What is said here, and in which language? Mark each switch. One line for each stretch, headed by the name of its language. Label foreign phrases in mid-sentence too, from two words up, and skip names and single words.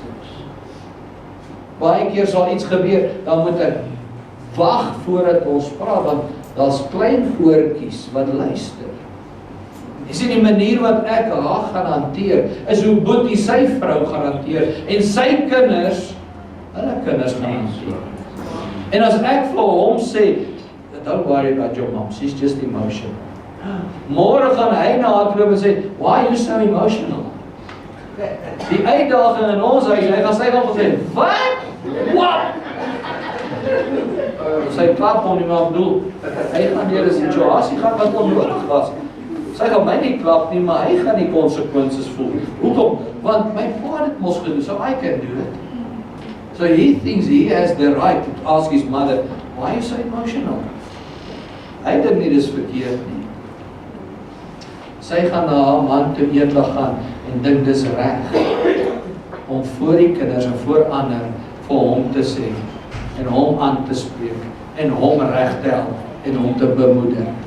Afrikaans: Baie keer sal iets gebeur, dan moet ek wag voordat ons praat, want daar's klein oortjies wat luister. Jy sien die manier wat ek haar gaan hanteer, is hoe Boetie sy vrou gaan hanteer, en sy kinders, hulle kinders gaan hanteer. En as ek vir hom sê,
English: don't worry about your mom, she's just emotional.
Afrikaans: Môre gaan hy na haar loop en sê,
English: why are you so emotional?
Afrikaans: Die uitdaging in ons huis, hy gaan sê, wat?
English: What?
Afrikaans: Sy klap hom nie, maar bedoel, hy gaan deur 'n situasie gaan wat onnodig was. Sy gaan my nie klap nie, maar hy gaan die konsekwensies voel. Hoekom? Want my pa het mos gedoen,
English: so I can do it. So he thinks he has the right to ask his mother, why are you so emotional?
Afrikaans: Hy dink nie dis verkeerd nie. Sy gaan na haar man toe eendag gaan en dink dis reg om voor die kinders en voor ander vir hom te sê, en hom aan te spreek, en hom reg te help, en hom te bemoedig.